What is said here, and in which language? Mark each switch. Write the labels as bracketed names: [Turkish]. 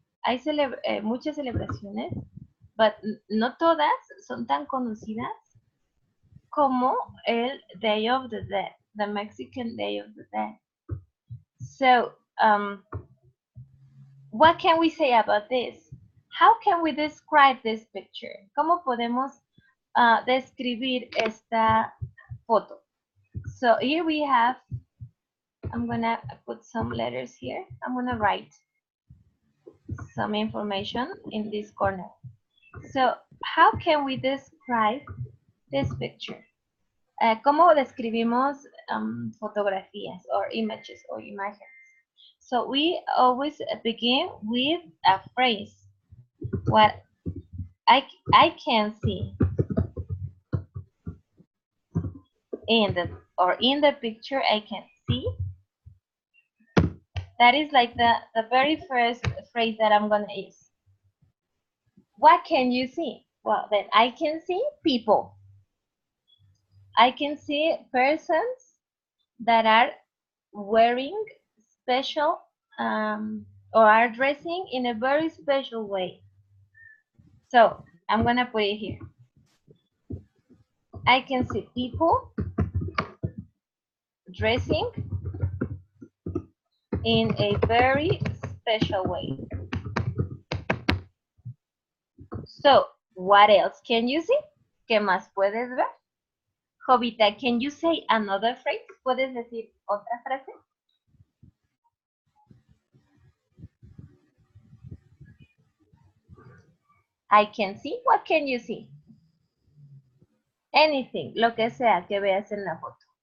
[Spanish] Hay muchas celebraciones, but no todas son tan conocidas como el Day of the Dead, the Mexican Day of the Dead. [English] So, what can we say about this? How can we describe this picture? [Spanish] ¿Cómo podemos describir esta foto? [English] So here we have, I'm gonna put some letters here. I'm gonna write some information in this corner. So how can we describe this picture? [Spanish] ¿Cómo describimos fotografías [English] or images or [Spanish] imágenes? [English] So we always begin with a phrase. What I can see in the picture I can see. That is like the very first phrase that I'm gonna use. What can you see? Well, then I can see people. I can see persons that are wearing special or are dressing in a very special way. So I'm gonna put it here. I can see people dressing in a very special way. So, what else can you see? [Spanish] ¿Qué más puedes ver? [English] Jovita, can you say another phrase? [Spanish] ¿Puedes decir otra frase? [English] I can see. What can you see? Anything, [Spanish] lo que sea que veas en la foto.